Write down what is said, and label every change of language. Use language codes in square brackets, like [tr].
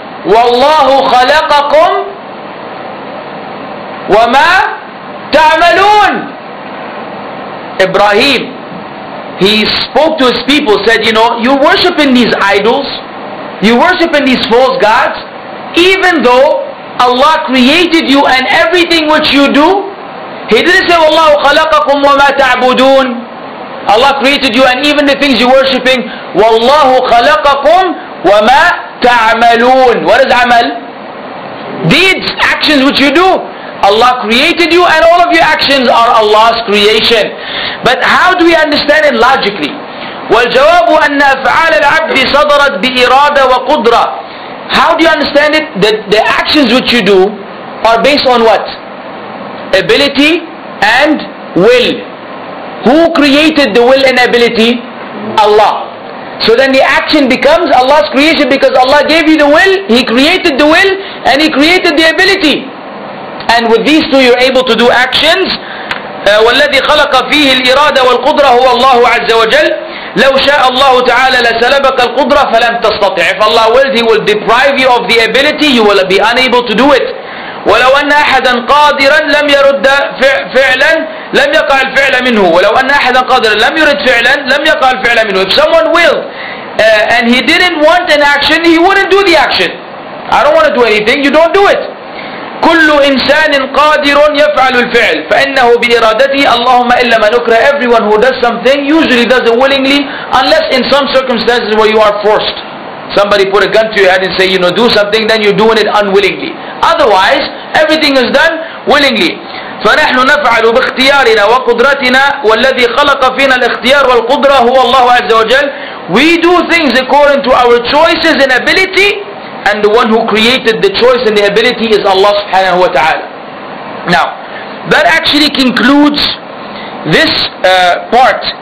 [ar] وَاللَّهُ خَلَقَكُمْ وَمَا تَعْمَلُونَ. [en] Ibrahim, he spoke to his people, said, you're worshipping these idols, you worshiping these false gods, even though Allah created you and everything which you do. He didn't say, [ar] وَاللَّهُ خَلَقَكُمْ وَمَا تَعْبُدُونَ. [en] Allah created you and even the things you're worshipping. [ar] وَاللَّهُ خَلَقَكُمْ وَمَا تَعْمَلُونَ. [en] What is amal? Deeds, actions which you do. Allah created you and all of your actions are Allah's creation. But how do we understand it logically? [ar] وَالْجَوَابُ أَنَّ أَفْعَالَ الْعَبْدِ صَدَرَتْ بِإِرَادَةٍ وَقُدْرَةٍ. [en] How do you understand it? The actions which you do are based on what? Ability and will. Who created the will and ability? Allah. So then the action becomes Allah's creation because Allah gave you the will, He created the will, and He created the ability. And with these two you're able to do actions. [ar] وَالَّذِي خَلَقَ فِيهِ الْإِرَادَةَ وَالْقُدْرَةَ هُوَ اللَّهُ عَزَّ وَجَلَّ. لَوْ شَاءَ اللَّهُ تَعَالَى لَسَلَبَكَ الْقُدْرَةَ فَلَمْ تَسْتَطِعْ. [en] If Allah wills, He will deprive you of the ability, you will be unable to do it. [ar] ولو أن أحدا قادرا لم يرد فعلا لم يقع الفعل منه. ولو أن أحدا قادرا لم يرد فعلا لم يقع الفعل منه. [en] If someone willed and he didn't want an action, he wouldn't do the action. I don't want to do anything, you don't do it. [ar] كل إنسان قادر يفعل الفعل فإنه بإرادته اللهم إلا من أكره. [en] Everyone who does something usually does it willingly, unless in some circumstances where you are forced. Somebody put a gun to your head and say, do something, then you're doing it unwillingly. Otherwise, everything is done willingly. [ar] فنحن نفعل باختيارنا وقدرتنا والذي خلق فينا الاختيار والقدرة هو الله عز وجل. [en] We do things according to our choices and ability, and the one who created the choice and the ability is Allah subhanahu wa ta'ala. Now, that actually concludes this part.